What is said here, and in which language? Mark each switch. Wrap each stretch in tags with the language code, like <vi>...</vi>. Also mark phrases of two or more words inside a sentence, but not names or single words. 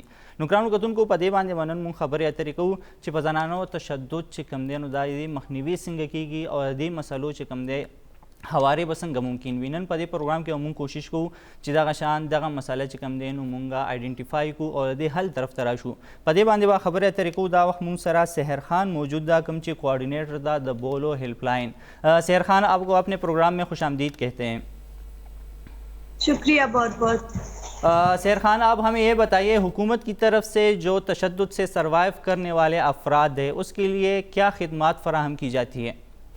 <ps>نو ګرانو کتونکو، په دې باندې نن موږ خبرې اترې کوو چې په زنانو تشدد چې کوم دی نو دا یې مخنیوي څنګه کیږي او دې مسلو چې کوم دی هوارې به څنګه ممکن وي. نن په دې پروګرام کې موږ کوشش کوو چې دغه شان دغه مسله چې کوم دی نو موږ آئیډینټیفای کو او د حل طرف ته راشو. په دې باندې به خبرې اترې کوو. دا وخت موږ سره سحر خان موجود ده، کوم چې کوآرډینیټر ده د بولو ہیلپ لائن.</ps> <ur>سحر خان، آپ کو اپنے پروگرام میں خوش آمدید کہتے ہیں. شکریہ بہت بہت. سحر خان، آپ ہمیں یہ بتائیے، حکومت کی طرف سے جو تشدد سے سروائیو کرنے والے افراد ہیں اس کے لیے کیا خدمات فراہم کی جاتی ہے؟</ur>